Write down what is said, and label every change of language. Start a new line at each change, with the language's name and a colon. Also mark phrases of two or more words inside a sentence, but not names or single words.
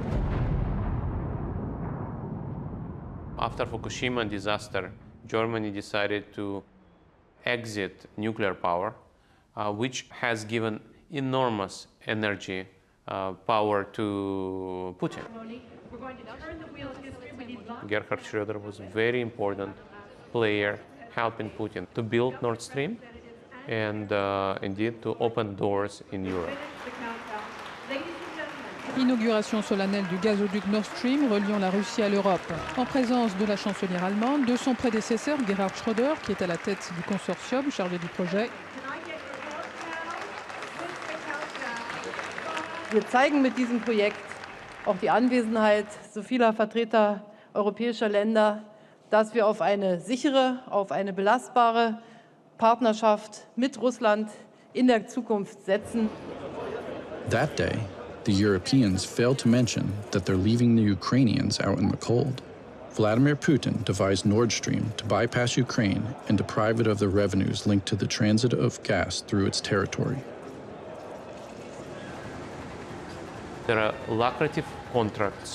English: After Fukushima disaster, Germany decided to exit nuclear power, which has given enormous energy power to Putin. Gerhard Schröder was a very important player helping Putin to build Nord Stream and indeed to open doors in Europe.
French: Inauguration solennelle du gazoduc Nord Stream reliant la Russie à l'Europe, en présence de la chancelière allemande, de son prédécesseur Gerhard Schröder, qui est à la tête du consortium chargé du projet.
German: Wir zeigen mit diesem Projekt auch die Anwesenheit so vieler Vertreter europäischer Länder, dass wir auf eine sichere, auf eine belastbare Partnerschaft mit Russland in der Zukunft setzen.
English: That day, the Europeans failed to mention that they're leaving the Ukrainians out in the cold. Vladimir Putin devised Nord Stream to bypass Ukraine and deprive it of the revenues linked to the transit of gas through its territory. There are lucrative contracts.